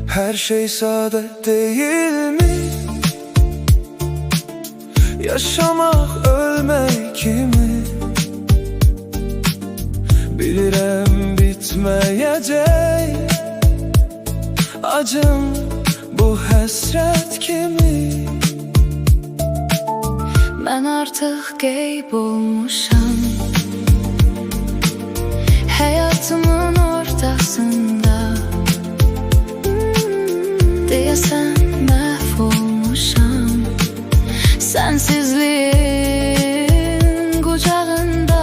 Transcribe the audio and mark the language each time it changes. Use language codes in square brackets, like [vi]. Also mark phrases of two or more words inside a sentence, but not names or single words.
[tr] Her şey sade değil mi? Yaşamak ölmek mi? Bilirəm bitmeyecek acım bu həsrət kimi. Ben artık [az] qeyb olmuşam [tr] hayatımın ortasında. [az] Deyəsən məhv olmuşam sensizliğin qucağında.